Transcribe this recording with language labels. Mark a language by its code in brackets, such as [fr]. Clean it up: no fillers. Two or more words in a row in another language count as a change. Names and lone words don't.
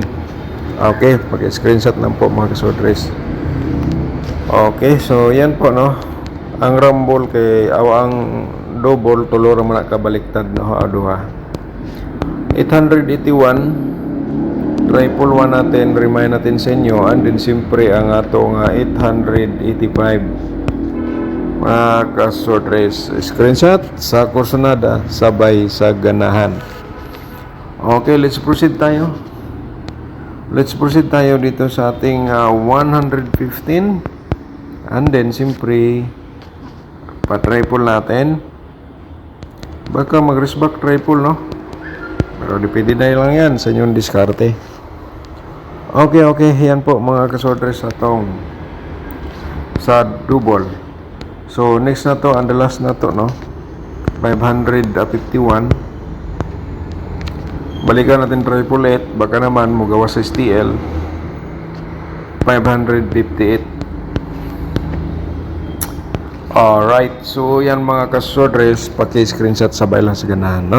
[tl] Okay, pag-screenshot lang po mga kasorters. Okay, so yan po, no? [ceb] Ang rumble kay ang double tulo ra man kabaliktad, no? [tl] Aduha 881 triple 1 natin, remind natin sa inyo, [en] and then [ceb] siyempre ang atong 885 mga kasorters. Screenshot sa kursunada sabay sa ganahan. [tl] Okay, [en] let's proceed [tl] tayo dito sa ating 115, [en] and then [tl] siyempre pa-triple natin, baka mag-resback triple, no? Pero depende na lang yan sa inyong diskarte. [ceb] Okay, yan po mga kasorters atong sa double. [tl] So next na to, [en] and the last [tl] na to, no? 551. Balikan natin triple 8, baka naman magawa sa STL 558. Alright, so yan mga kasorters, paki-screenshot sabay lang sa ganahan, no?